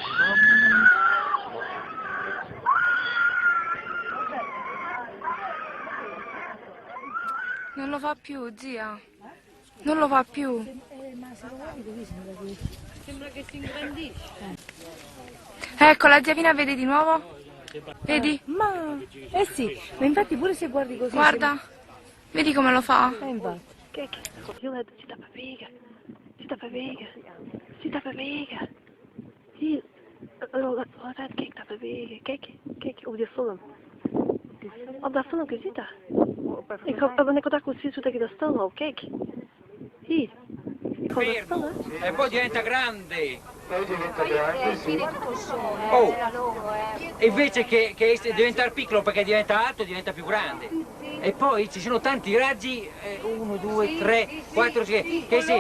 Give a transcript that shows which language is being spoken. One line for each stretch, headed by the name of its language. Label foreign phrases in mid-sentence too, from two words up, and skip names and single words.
Italian: Non lo fa più, zia. Non lo fa più. Sembra che si ingrandisce. Ecco, la zia Pina vede di nuovo? Vedi? Ma, sì, ma infatti pure se guardi così... Guarda, vedi come lo fa? Infatti.
Dutch: Kijk, jongen, zit daar bewegen. Zit daar bewegen. Zit daar bewegen. Hier. Altijd, kijk, dat bewegen. Kijk, op die film. Op dat filmpje zit dat. Ik heb dat così zodat je dat stil houdt, kijk. Hier.
Italian: Fermo, e poi diventa grande. Poi diventa grande, tutto sole, oh. Invece che diventare piccolo perché diventa alto, diventa più grande. E poi ci sono tanti raggi, 1, 2, 3, 4, che sì.